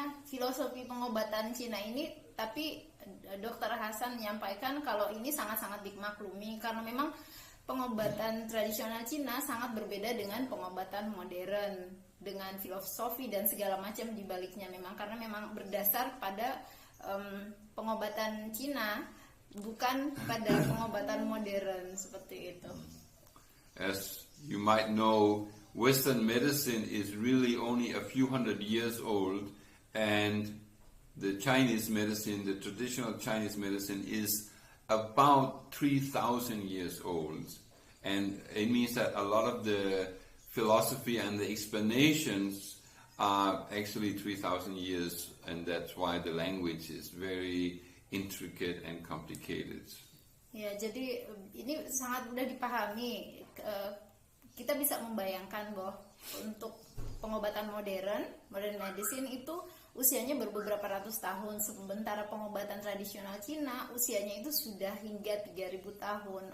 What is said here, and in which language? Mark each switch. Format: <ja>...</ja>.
<id>filosofi pengobatan Cina ini, tapi Dokter Hasan menyampaikan kalau ini sangat-sangat dimaklumi karena memang pengobatan tradisional Cina sangat berbeda dengan pengobatan modern, dengan filosofi dan segala macam di baliknya, memang karena memang berdasar pada pengobatan Cina, bukan pada pengobatan modern seperti itu.</id> <en>As you might know, Western medicine is really only a few hundred years old, and the Chinese medicine, the traditional Chinese medicine, is about 3,000 years old. And it means that a lot of the philosophy and the explanations are actually 3,000 years, and that's why the language is very intricate and complicated.</en> <id>Ya, jadi ini sangat mudah dipahami. Kita bisa membayangkan bahwa untuk pengobatan modern medicine itu usianya beberapa ratus tahun, sementara pengobatan tradisional Cina usianya itu sudah hingga 3.000 tahun.</id>